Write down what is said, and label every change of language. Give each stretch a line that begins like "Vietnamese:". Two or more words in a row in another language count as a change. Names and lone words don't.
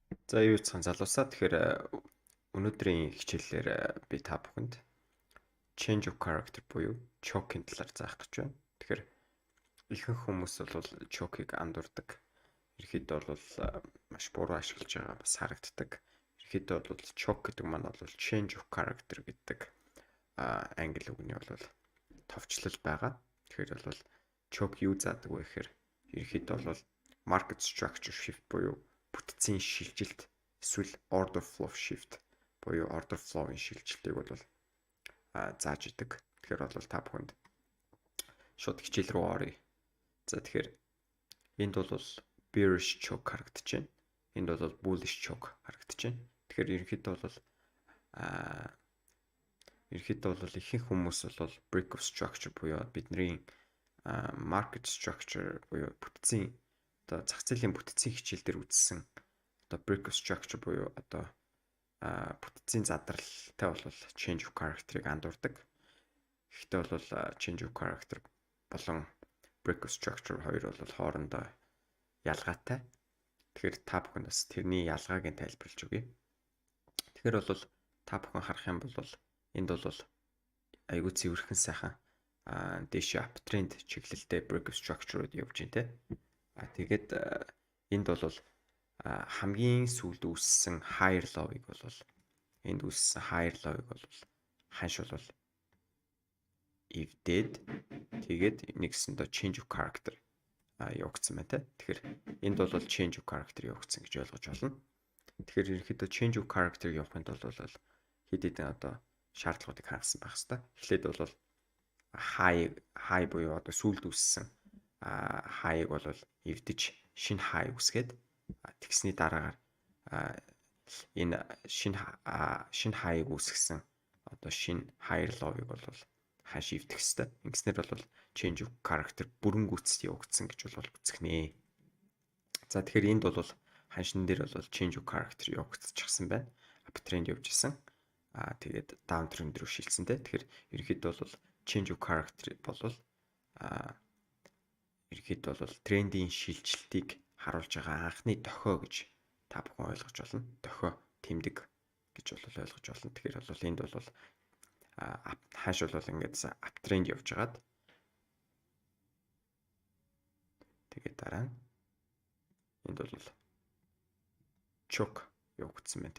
Mongolian: За юу цан залуусаа тэгэхээр өнөөдрийн хичээлээр би та бүхэнд
English: change of character
Mongolian: буюу choke-ийн талаар заах гэж байна. Тэгэхээр ихэнх хүмүүс бол choke-ийг андуурдаг. Ерөнхийдөө бол маш буруу ашиглаж байгаа бас харагддаг. Ерөнхийдөө бол choke гэдэг маань бол
English: change of character
Mongolian: гэдэг англи үгний бол товчлол байгаа. Тэгэхээр бол choke юу заадаг вэ гэхээр ерөнхийдөө бол
English: market structure shift
Mongolian: буюу бүтцийн шилжилт эсвэл
English: order flow shift
Mongolian: буюу
English: order flow-
Mongolian: ын шилжилтийг бол зааж идэг. Тэгэхээр бол та бүхэнд шууд хичээл рүү оръё. За тэгэхээр энд бол
English: bearish choke
Mongolian: харагдаж байна. Энд бол
English: bullish choke
Mongolian: харагдаж байна. Тэгэхээр ерөнхийдөө бол ихэнх хүмүүс бол
English: break of structure
Mongolian: буюу бидний
English: market structure
Mongolian: буюу бүтцийн одоо зах зээлийн бүтцийн хичээл дээр үзсэн одоо
English: break of structure
Mongolian: буюу одоо бүтцийн задралтай бол
English: change of character-
Mongolian: ыг андуурдаг. Гэхдээ бол
English: change of character
Mongolian: болон
English: break of structure
Mongolian: хоёр бол хоорондоо ялгаатай. Тэгэхээр та бүхэн бас тэрний ялгааг нь тайлбарлаж өгье. Тэгэхээр бол та бүхэн харах юм бол энд бол айгүй цэвэрхэн сайхан дэше uptrend чиглэлтэй
English: break of structure-
Mongolian: ууд явж байна те. Тэгээд энд бол хамгийн сүүлд үүссэн
English: higher low-
Mongolian: ыг бол энд үүссэн
English: higher low-
Mongolian: ыг бол ханш бол эвдээд тэгээд нэгсэндээ
English: change of character
Mongolian: явагдсан байна те. Тэгэхээр энд бол
English: change of character
Mongolian: явагдсан гэж ойлгож байна. Тэгэхээр ерөнхийдөө
English: change of character
Mongolian: явахын тулд бол хэд хэдэн одоо шаардлагуудыг хангасан байх хэрэгтэй. Эхлээд бол high буюу одоо сүүлд үүссэн high-ыг бол эвдэж шинэ high үсгээд тэгсний дараагаар энэ шинэ high-ыг үүсгэсэн одоо шинэ
English: higher low-
Mongolian: ыг бол хаш эвдэх хэвээр. Ингэснээр бол
English: change of character
Mongolian: бүрэн гүйцэд явагдсан гэж бол үзэгнэ. За тэгэхээр энд бол ханшин дээр бол
English: change of character
Mongolian: явагдчихсан байна. Uptrend явж исэн. Тэгээд downtrend рүү шилжсэнтэй. Тэгэхээр ерөнхийдөө бол
English: change of character
Mongolian: бол ерөнхийдөө бол трендийн шилжилтийг харуулж байгаа анхны дохио гэж та бүхэн ойлгож болно. Дохио тэмдэг гэж бол ойлгож болно. Тэгэхээр бол энд бол хааш бол ингээд uptrend явж байгаад тэгээд дараа нь энд бол choke явагдсан байна те.